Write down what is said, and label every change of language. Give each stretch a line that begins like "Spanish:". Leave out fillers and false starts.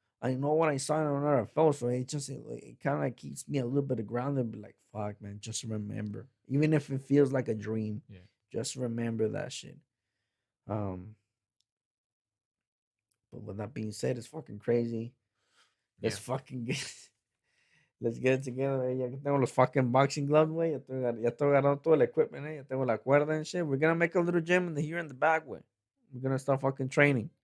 English: I know what I saw and I know what I felt. So it kind of keeps me a little bit grounded, be like, fuck, man, just remember. Even if it feels like a dream, Yeah. just remember that shit. Um, but with that being said, it's fucking crazy. Let's Yeah. fucking get let's get it together.
Spanish: Ya que tengo los fucking boxing gloves, güey. Ya estoy agarrando todo el equipment, eh. Ya tengo la cuerda and shit.
English: We're gonna make a little gym here in the back, way. We're gonna start fucking training.